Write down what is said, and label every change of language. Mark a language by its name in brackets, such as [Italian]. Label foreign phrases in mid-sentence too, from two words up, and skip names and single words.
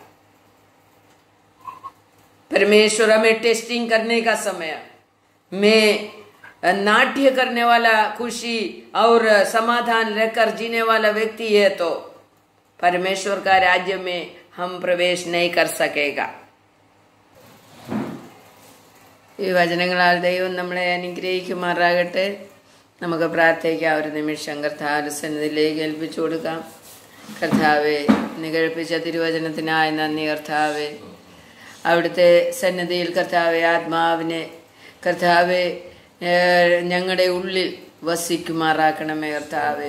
[Hindi] परमेश्वर हमें टेस्टिंग करने का समय में नाट्य करने वाला, खुशी और समाधान लेकर जीने वाला व्यक्ति है तो परमेश्वर का राज्य में हम प्रवेश नहीं कर सकेगा। [Malayalam] ഈ വചനങ്ങളാൽ ദൈവം നമ്മളെ അനുഗ്രഹിക്കുമാറാകട്ടെ. നമുക്ക് പ്രാർത്ഥിക്കാം. ഒരു നിമിഷം കർത്താവിന്റെ സന്നിധിയിലേക്ക് ഏൽപ്പിച്ചു കൊടുക്കാം. കർത്താവെ, നികഴിപ്പിച്ച തിരുവചനത്തിനായി നന്ദി കർത്താവെ. അവിടുത്തെ സന്നിധിയിൽ കർത്താവെ ആത്മാവിനെ കർത്താവെ ഞങ്ങളുടെ ഉള്ളിൽ വസിക്കുമാറാക്കണമേ കർത്താവെ.